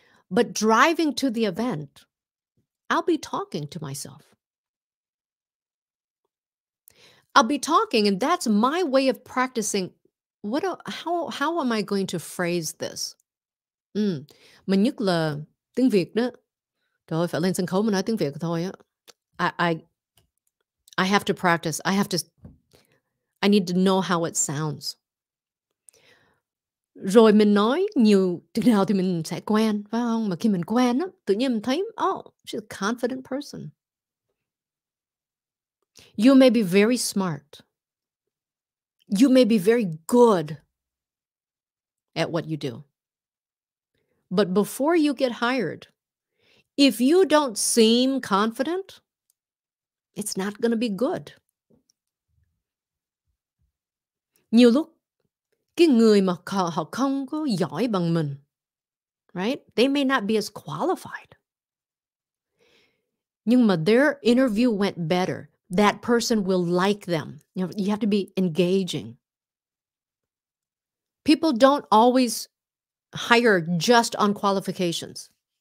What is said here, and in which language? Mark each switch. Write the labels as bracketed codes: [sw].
[en] But driving to the event, I'll be talking to myself. I'll be talking, and that's my way of practicing. How am I going to phrase this? [vi] Mà nhất là tiếng Việt đó. Trời ơi, phải lên sân khấu mà nói tiếng Việt thôi á. [en] I have to practice. I need to know how it sounds. [vi] Rồi mình nói nhiều chừng nào thì mình sẽ quen, phải không? Mà khi mình quen á, tự nhiên mình thấy, [en] oh, she's a confident person. You may be very smart. You may be very good at what you do. But before you get hired, if you don't seem confident, it's not going to be good. [vi] Nhiều lúc Cái người mà họ không có giỏi bằng mình, [en] right? They may not be as qualified. [vi] Nhưng mà [en] their interview went better. That person will like them. You have to be engaging. People don't always hire just on qualifications.